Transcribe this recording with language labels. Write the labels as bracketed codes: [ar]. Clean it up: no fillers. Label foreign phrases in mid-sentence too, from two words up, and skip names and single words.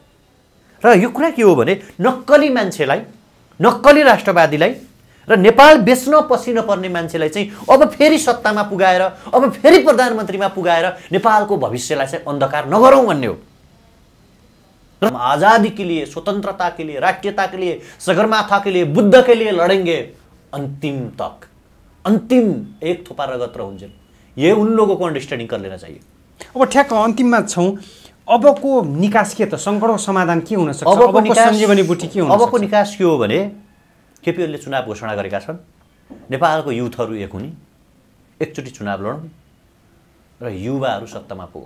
[ne] र यो कुरा के हो भने नक्कली मान्छेलाई, नक्कली राष्ट्रवादीलाई र नेपाल बेच्न पसिन पर्ने मान्छेलाई चाहिँ अब फेरि सत्तामा पुगाएर, अब फेरि प्रधानमन्त्रीमा पुगाएर नेपालको भविष्यलाई चाहिँ अन्धकार नगरौँ भन्ने हो। [hi] र आजादी के लिए, स्वतन्त्रता के लिए, राष्ट्रियता के लिए, सगरमाथा के लिए, बुद्ध के लिए लडेंगे अंतिम तक। [ne] अंतिम एक थोपा रगत रहूंजे। [hi] ये उन लोगों को अंडरस्टैंडिंग कर लेना चाहिए। [ne] अब ठ्याक्क अन्तिममा छौँ। अबको निकास के त, सङ्कटको समाधान के हुन सक्छ? अबको सञ्जीवनी बुटी के हुन सक्छ? अबको निकास के हो भने केपी ओलीले चुनाव घोषणा गरेका छन्, नेपालको युथहरू एक हुने, एकचोटि चुनाव लडौँ, र युवाहरू सत्तामा पुगौँ।